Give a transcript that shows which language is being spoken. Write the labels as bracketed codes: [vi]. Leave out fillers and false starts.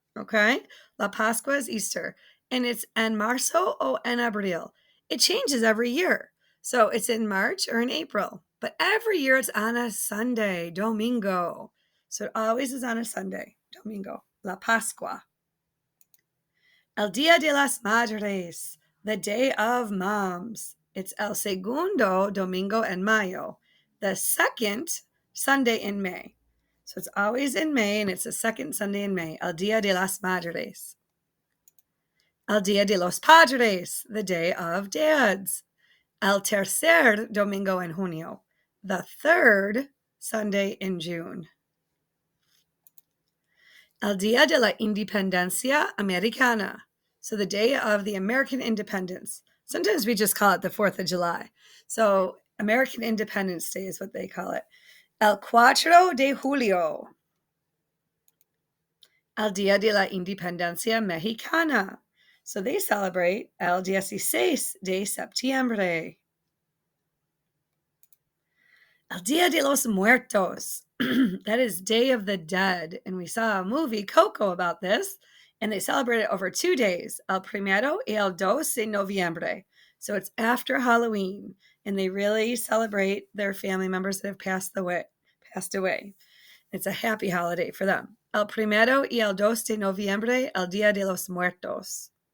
[en] Okay? La Pascua is Easter. And it's [es] en marzo o en abril. [en] It changes every year. So it's in March or in April. But every year it's on a Sunday, domingo. So it always is on a Sunday, domingo. [es] La Pascua. El Día de las Madres, [en] the Day of Moms. It's [es] el segundo domingo en mayo, [en] the second Sunday in May. So it's always in May, and it's the second Sunday in May. [es] El Día de las Madres. El Día de los Padres, [en] the Day of Dads. [es] El tercer domingo en junio, [en] the third Sunday in June. [es] El Día de la Independencia Americana, [en] so the day of the American independence. Sometimes we just call it the 4th of July. So American Independence Day is what they call it. [es] El 4 de Julio. El Día de la Independencia Mexicana. [en] So they celebrate [es] El 16 de Septiembre. El Día de los Muertos. [en] That is Day of the Dead. And we saw a movie, Coco, about this. And they celebrate it over 2 days. [es] El primero y el 2 de noviembre. [en] So it's after Halloween. And they really celebrate their family members that have passed away. It's a happy holiday for them. [es] El primero y el 2 de noviembre, el Día de los Muertos.